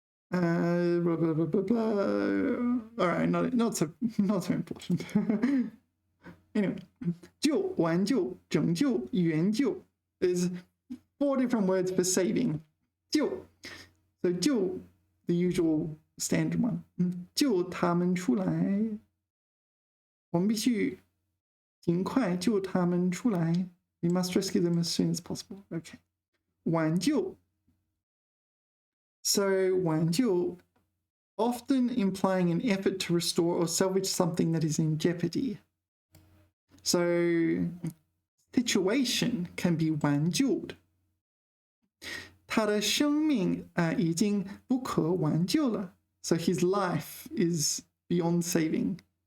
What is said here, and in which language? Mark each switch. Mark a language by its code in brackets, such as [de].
[en] Blah, blah, blah, blah, blah. All right, not so important. Anyway, 救挽救拯救援救 is 4 different words for saving. 救 so 救 the usual standard one. [zh] 救他们出来，我们必须尽快救他们出来。 [en] We must rescue them as soon as possible. Okay. [zh] 挽救 so 挽救 [en] often implying an effort to restore or salvage something that is in jeopardy. So situation can be [zh] 挽救的，他的生命已经不可挽救了。 [en] So his life is beyond saving.